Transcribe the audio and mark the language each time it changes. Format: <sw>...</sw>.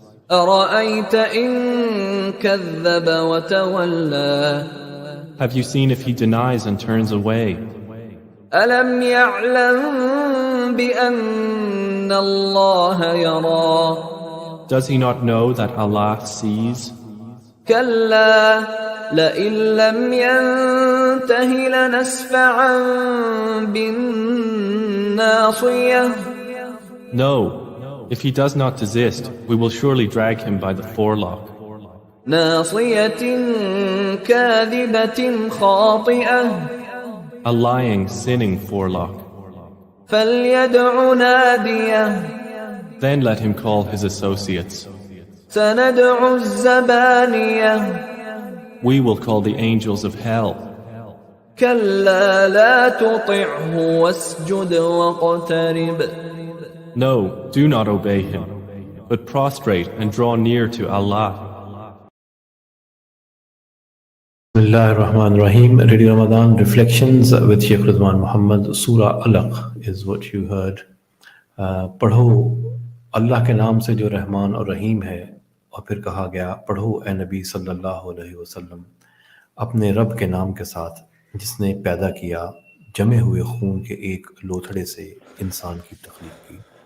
<ar>أرأيت إن كذب وتولى</ar> <en>Have you seen if he denies and turns away?</en> <ar>ألم يعلم بأن الله يرى</ar> <en>Does he not know that Allah sees?</en> <ar>كلا لئن لم ينته لنسفعا بالناصية</ar> <en>No. If he does not desist, we will surely drag him by the forelock.</en> <ar>ناصية كاذبة خاطئة</ar> <en>A lying, sinning forelock.</en> <ar>فليدع ناديه</ar> <en>Then let him call his associates.</en> <ar>سندع الزبانية</ar> <en>We will call the angels of hell.</en> <ar>كلا لا تطعه واسجد واقترب</ar> <en>No, do not obey him, but prostrate and draw near to Allah. Bismillah ar-Rahman ar-Rahim. Radio Ramadan Reflections with Sheikh Rizwan Muhammad. Surah Al-Alaq is what you heard.</en> <hi>पढ़ो अल्लाह के नाम से जो रहमान और रहीम है, और फिर कहा गया पढ़ो ए नबी सल्लल्लाहु अलैहि वसल्लम अपने रब के नाम के साथ जिसने पैदा किया जमे हुए खून के एक लोथड़े से इंसान की तख्लीक की।</hi>